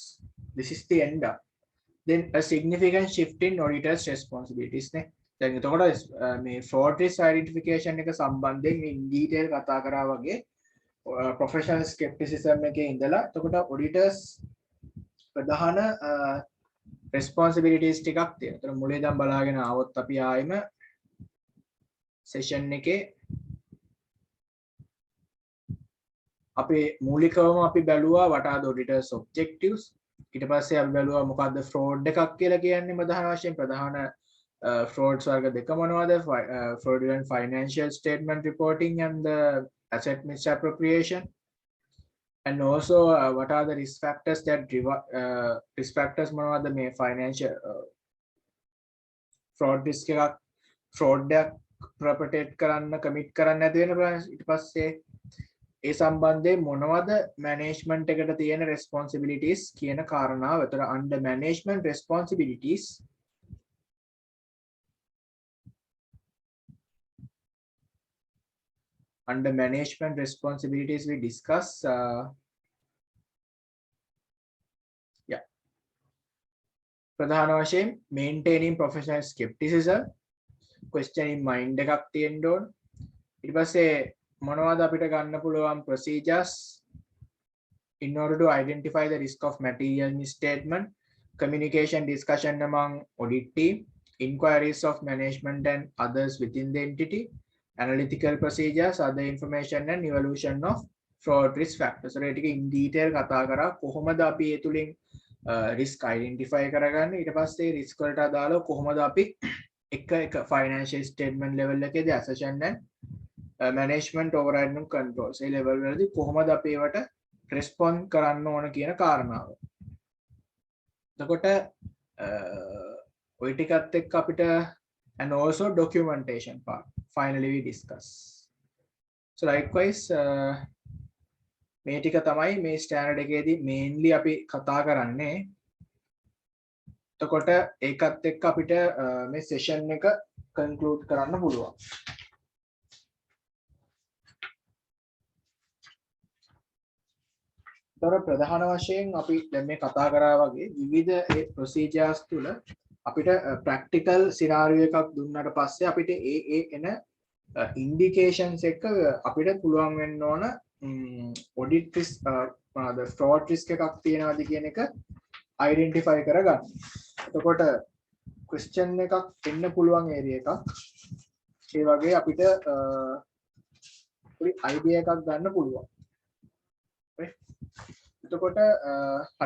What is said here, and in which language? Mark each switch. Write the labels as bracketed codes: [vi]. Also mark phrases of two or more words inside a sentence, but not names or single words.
[en] This is the end up. Then a significant shift in auditors responsibilities නේ. [si] දැන් එතකොට මේ [en] fraud risk identification [si] එක සම්බන්ධයෙන් [en] in detail [si] කතා කරා වගේ [en] professional skepticism [si] එකේ ඉඳලා එතකොට auditors ප්‍රධාන responsibilities ටිකක් තියෙනවා. ඒතර මුලින් ඉඳන් බලාගෙන ආවොත් අපි ආයෙම session එකේ අපි මූලිකවම අපි බැලුවා [en] what are the auditors objectives. [si] ඊට පස්සේ අපි බැලුවා මොකද්ද fraud එකක් කියලා කියන්නේ ප්‍රධාන වශයෙන් ප්‍රධාන frauds වර්ග දෙක මොනවද [en] fraudulent financial statement reporting and the asset misappropriation. And also what are the risk factors that risk factors [si] මොනවද මේ [en] financial fraud risk [si] එකක් fraud එකක් perpetrate කරන්න commit කරන්න නැති වෙන ඊට පස්සේ ඒ සම්බන්ධයෙන් මොනවද management එකට තියෙන responsibilities කියන කාරණාව. [en] ඒතර under management responsibilities we discuss [si] ප්‍රධාන වශයෙන් [en] maintaining professional skepticism, questioning mind [si] එකක් තියෙන්න ඕන. ඊට පස්සේ මොනවද අපිට ගන්න පුළුවන් [en] procedures in order to identify the risk of material misstatement, communication discussion among audit team, inquiries of management and others within the entity, analytical procedures, other information and evaluation of fraud risk factors. [si] So ඒක [en] in detail [si] කතා කරා කොහොමද අපි ඒ තුලින් risk identify කරගන්නේ. ඊට පස්සේ risk වලට අදාළව කොහොමද අපි එක [en] financial statement level [si] එකේදී [en] assertion and management override and controls [si] ඒ level වලදී කොහොමද අපි ඒවට respond කරන්න ඕන කියන කාරණාව. එතකොට ඔය ටිකත් එක්ක අපිට [en] and also documentation part finally we discuss. So likewise [si] මේ ටික තමයි මේ standard එකේදී mainly අපි කතා කරන්නේ. එතකොට ඒකත් එක්ක අපිට මේ session එක conclude කරන්න පුළුවන්. තොර ප්‍රධාන වශයෙන් අපි දැන් මේ කතා කරා වගේ විවිධ ඒ procedures තුල අපිට [en] practical scenario [si] එකක් දුන්නාට පස්සේ අපිට ඒ එන indications එක අපිට පුළුවන් වෙන්න ඕන [en] audit risk fraud risk [si] එකක් තියෙනවද කියන එක identify කරගන්න. එතකොට question එකක් එන්න පුළුවන් area එකක්. ඒ වගේ අපිට පොඩි idea එකක් ගන්න පුළුවන්. එතකොට හරි.